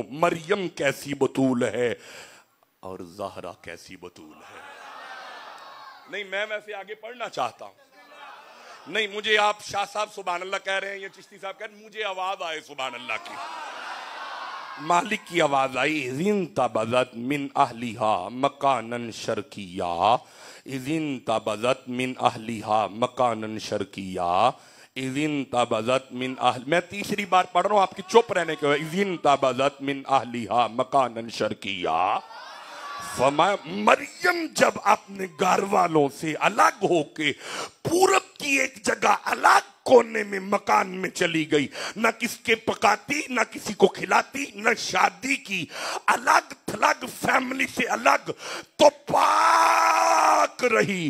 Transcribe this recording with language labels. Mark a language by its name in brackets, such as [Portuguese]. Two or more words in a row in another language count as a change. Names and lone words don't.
[Hindi] मरियम कैसी बतूल है और ज़हरा कैसी बतूल है। नहीं, मैं वैसे आगे पढ़ना चाहता हूं। नहीं, मुझे आप शाह साहब [Arabic] سبحان الله [Hindi] कह रहे हैं, ये चिश्ती साहब कह रहे हैं, मुझे आवाज आए [Arabic] سبحان الله [Hindi] की। मालिक की आवाज आई, [Arabic] إذ انتبذت من أهلها مكانا شرقيا، إذ انتبذت من أهلها مكانا شرقيا، إذ انتبذت من أهل. [Hindi] मैं तीसरी बार पढ़ रहा हूं, आपकी चुप रहने के। [Arabic] إذ انتبذت من أهلها مكانا شرقيا. [Hindi] मरियम जब अपने घर वालों से अलग होके पूरब की एक जगह अलग कोने में मकान में चली गई, न किसके पकाती, न किसी को खिलाती, न शादी की, अलग थलग फैमिली से अलग, तो पाक रही।